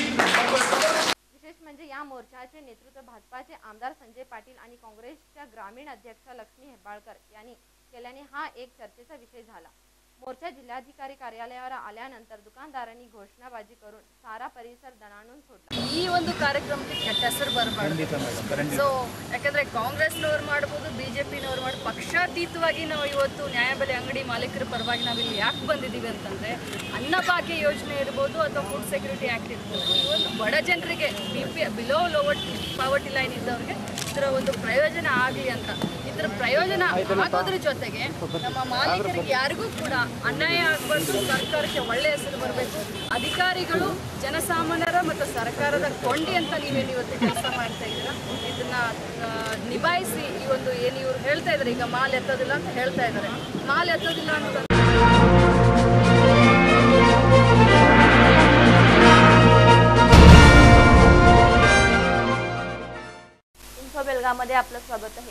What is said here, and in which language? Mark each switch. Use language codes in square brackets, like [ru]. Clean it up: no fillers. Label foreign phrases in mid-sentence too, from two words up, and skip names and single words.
[mr] विशेष म्हणजे या मोर्चाचे नेतृत्व भाजपाचे आमदार संजय पाटील आणि काँग्रेसच्या ग्रामीण अध्यक्षा लक्ष्मी हेब्बाळकर यांनी केल्याने हा एक चर्चेचा विषय झाला. मोर्चा जिल्हाधिकारी कार्यालयावर आल्यानंतर दुकानदारांनी घोषणाबाजी करून सारा परिसर दणाणून सोडला. [kn] ಈ ಒಂದು ಕಾರ್ಯಕ್ರಮಕ್ಕೆ ಕೆಟ್ಟ ಹೆಸರು ಬರಬಾರ್ದು. ಸೊ ಯಾಕಂದ್ರೆ ಕಾಂಗ್ರೆಸ್ನವರು ಮಾಡ್ಬೋದು, ಬಿಜೆಪಿನವರು ಮಾಡಿ ಪಕ್ಷಾತೀತವಾಗಿ ನಾವು ಇವತ್ತು ನ್ಯಾಯಬೆಲೆ ಅಂಗಡಿ ಮಾಲೀಕರ ಪರವಾಗಿ ನಾವಿಲ್ಲಿ ಯಾಕೆ ಬಂದಿದ್ದೀವಿ ಅಂತಂದ್ರೆ ಅನ್ನಭಾಗ್ಯ ಯೋಜನೆ ಇರ್ಬೋದು ಅಥವಾ [en] food security act [kn] ಇರ್ಬೋದು, ಈ ಒಂದು ಬಡ ಜನರಿಗೆ [en] below lower poverty line [kn] ಇದ್ದವ್ರಿಗೆ ಇದರ ಒಂದು ಪ್ರಯೋಜನ ಆಗಲಿ ಅಂತ. ಇದರ ಪ್ರಯೋಜನ ಆಗೋದ್ರ ಜೊತೆಗೆ ನಮ್ಮ ಮಾಲೀಕರಿಗೆ ಯಾರಿಗೂ ಕೂಡ ಅನ್ಯಾಯ ಆಗಬಾರ್ದು, ಸರ್ಕಾರಕ್ಕೆ ಒಳ್ಳೆಯ ಹೆಸರು ಬರಬೇಕು. ಅಧಿಕಾರಿಗಳು ಜನಸಾಮಾನ್ಯರ ಮತ್ತು ಸರ್ಕಾರದ ಕೊಂಡಿ ಅಂತ ನೀವೇನು ಇವತ್ತು ಕೆಲಸ ಮಾಡ್ತಾ ಇದ್ದೀರಾ, ಇದನ್ನ ನಿಭಾಯಿಸಿ ಈ ಒಂದು ಏನು ಇವ್ರು ಹೇಳ್ತಾ ಇದ್ದಾರೆ, ಈಗ ಮಾಲ್ ಎತ್ತೋದಿಲ್ಲ ಅಂತ ಹೇಳ್ತಾ ಇದ್ದಾರೆ. ಮಾಲ್ ಎತ್ತೋದಿಲ್ಲ ಅನ್ನೋದು [mr] बेलगावमध्ये आपलं स्वागत आहे.